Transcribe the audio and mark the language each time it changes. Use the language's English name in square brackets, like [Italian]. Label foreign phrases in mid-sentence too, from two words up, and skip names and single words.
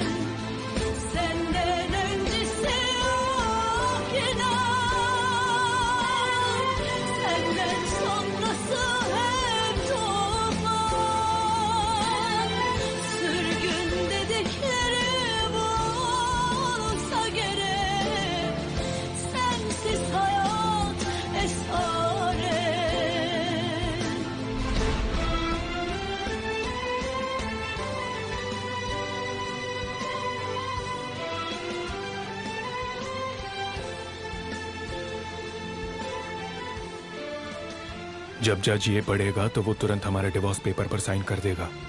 [Turkish] Senden öncesi yok inan, senden sonrası hep tufan. Sürgün dediklerim olsa gerek, sensiz hayat esaret. [Hindi] जब जज ये पढ़ेगा तो वो तुरंत हमारे [English] divorce paper [Hindi] पर साइन कर देगा।